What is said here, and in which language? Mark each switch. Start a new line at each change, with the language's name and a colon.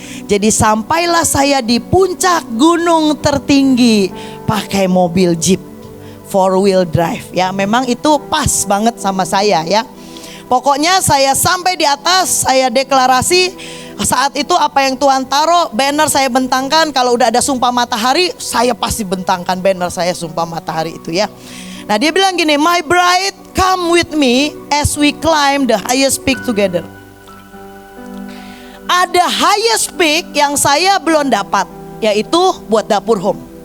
Indonesian: Jadi sampailah saya di puncak gunung tertinggi pakai mobil Jeep 4-wheel drive. Ya, memang itu pas banget sama saya ya. Pokoknya saya sampai di atas, saya deklarasi. Saat itu apa yang Tuhan taruh, banner saya bentangkan. Kalau udah ada sumpah matahari, saya pasti bentangkan banner saya sumpah matahari itu ya. Nah, dia bilang gini,
English: my bride, come with me as we climb the highest peak together.
Indonesian: Ada
English: highest peak
Indonesian: yang saya belum dapat, yaitu buat dapur home.